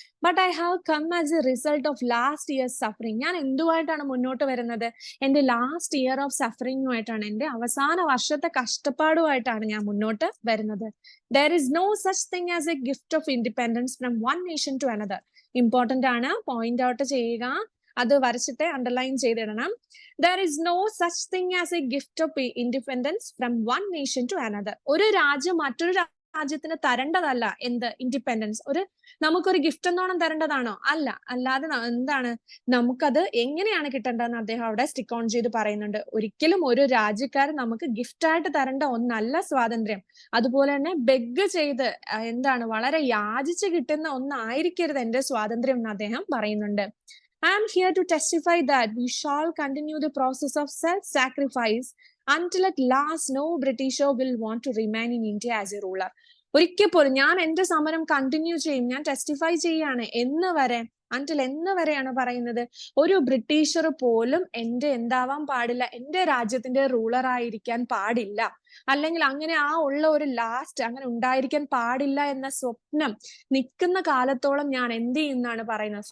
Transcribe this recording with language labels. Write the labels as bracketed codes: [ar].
[en] But I have come as a result of last years suffering. [ml] ഞാൻ എന്തുമായിട്ടാണ് മുന്നോട്ട് വരുന്നത്? എന്റെ ലാസ്റ്റ് ഇയർ ഓഫ് സഫറിങ്ങുമായിട്ടാണ്, എന്റെ അവസാന വർഷത്തെ കഷ്ടപ്പാടുമായിട്ടാണ് ഞാൻ മുന്നോട്ട് വരുന്നത്. [en] There is no such thing as a gift of independence from one nation to another. [ml] Important ആണ്, പോയിന്റ് ഔട്ട് ചെയ്യുക, അത് വരച്ചിട്ട് underline ചെയ്തിടണം. [en] There is no such thing as a gift of independence from one nation to another. [ml] ഒരു രാജ്യം മറ്റൊരു രാജ്യത്തിന് തരേണ്ടതല്ല എന്ത് independence. നമുക്കൊരു ഗിഫ്റ്റ് എന്നോണം തരേണ്ടതാണോ? അല്ല. അല്ലാതെ എന്താണ് നമുക്കത് എങ്ങനെയാണ് കിട്ടേണ്ടതെന്ന് അദ്ദേഹം അവിടെ സ്റ്റിക്ക് ഓൺ ചെയ്ത് പറയുന്നുണ്ട്. ഒരിക്കലും ഒരു രാജ്യക്കാരൻ നമുക്ക് ഗിഫ്റ്റ് ആയിട്ട് തരേണ്ട ഒന്നല്ല സ്വാതന്ത്ര്യം. അതുപോലെ തന്നെ ബെഗ് ചെയ്ത് എന്താണ് വളരെ യാചിച്ച് കിട്ടുന്ന ഒന്നായിരിക്കരുത് എന്റെ സ്വാതന്ത്ര്യം എന്ന് അദ്ദേഹം പറയുന്നുണ്ട്. [en] I am here to testify that we shall continue the process of self-sacrifice until at last no Britisher will want to remain in India as a ruler. [ml] ഒരിക്കൽ പോലും ഞാൻ എന്റെ സമരം കണ്ടിന്യൂ ചെയ്യും, ഞാൻ ടെസ്റ്റിഫൈ ചെയ്യാണ്. എന്ന് വരെ? അൻറ്റിൽ എന്ന് വരെയാണ് പറയുന്നത്? ഒരു ബ്രിട്ടീഷർ പോലും എന്റെ എന്താവാൻ പാടില്ല, എന്റെ രാജ്യത്തിന്റെ റൂളർ ആയിരിക്കാൻ പാടില്ല, അല്ലെങ്കിൽ അങ്ങനെ ആ ഉള്ള ഒരു ലാസ്റ്റ് അങ്ങനെ ഉണ്ടായിരിക്കാൻ പാടില്ല എന്ന സ്വപ്നം നിൽക്കുന്ന കാലത്തോളം ഞാൻ എന്ത് ചെയ്യുന്നാണ് പറയുന്നത്?